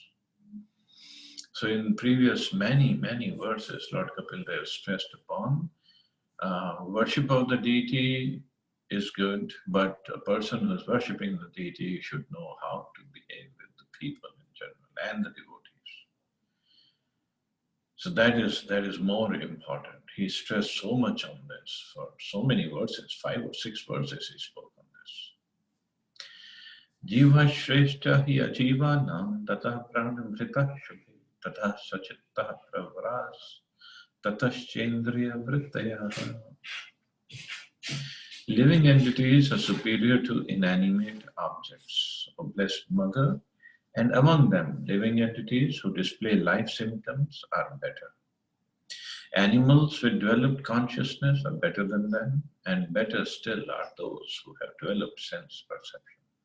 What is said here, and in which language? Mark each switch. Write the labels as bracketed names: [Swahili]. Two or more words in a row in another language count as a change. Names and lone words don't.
[English] So in previous many verses, Lord Kapila has stressed upon worship of the deity is good, but a person who is worshipping the deity should know how to behave with the people in general and the devotees. So that is more important. He stressed so much on this for so many verses, 5 or 6 verses he spoke on this. [Sanskrit] Jiva Shrestha hi ajivanam tata pranamrita shubhi tata sachitta pravras tataschendriya vrittaya. [English] Living entities are superior to inanimate objects, O Blessed Mother, and among them, living entities who display life symptoms are better. Animals with developed consciousness are better than them, and better still are those who have developed sense perception.